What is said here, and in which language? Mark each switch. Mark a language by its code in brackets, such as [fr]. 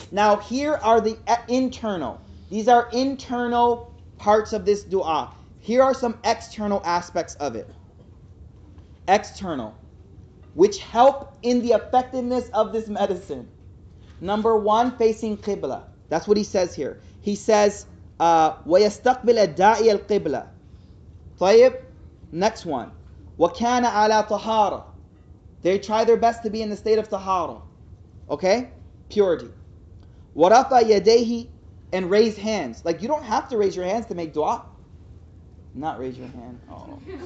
[en] Now here are the internal. These are internal parts of this dua. Here are some external aspects of it. External. Which help in the effectiveness of this medicine. Number 1, facing Qibla. That's what he says here. He says, [ar] وَيَسْتَقْبِلَ الدَّاعِيَ الْقِبْلَةِ. طيب. [en] Next one. [ar] وَكَانَ عَلَى طَهَارَةٍ. [en] They try their best to be in the state of tahara. Okay? Purity. [ar] وَرَفَى يَدَيْهِ. [en] And raise hands. You don't have to raise your hands to make dua. Not raise your hand. Oh.